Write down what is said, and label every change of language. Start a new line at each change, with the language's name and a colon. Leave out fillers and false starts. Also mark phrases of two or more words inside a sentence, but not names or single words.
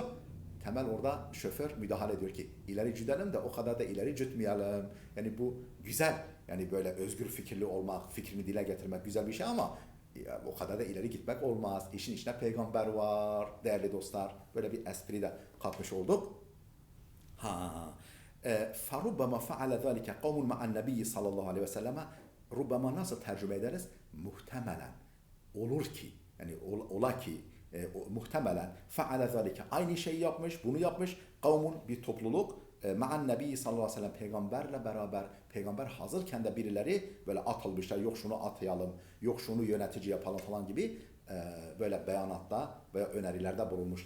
Turkish: Temel orada şoför müdahale ediyor ki ileri gidelim de o kadar da ileri gitmeyelim. Yani bu güzel. Yani böyle özgür fikirli olmak, fikrini dile getirmek güzel bir şey ama o kadar da ileri gitmek olmaz. İşin içine peygamber var değerli dostlar. Böyle bir espri de katmış olduk.
Arabic: فَرُبَّمَا فَعَلَ ذَٰلِكَ قَوْمٌ مَعَ النَّبِيِّ صلى الله عليه وسلم.
Turkish: Rubbama nasıl tercüme ederiz? Muhtemelen. Olur ki, yani ola ki, muhtemelen
Arabic: فعل ذلك,
Turkish: aynı şeyi yapmış, bunu yapmış kavmun, bir topluluk,
Arabic: مع النبي صلى الله عليه وسلم,
Turkish: peygamberle beraber, peygamber hazırken de birileri böyle atılmışlar, yok şunu atayalım, yok şunu yönetici yapalım falan gibi böyle beyanatta veya önerilerde bulunmuşlar.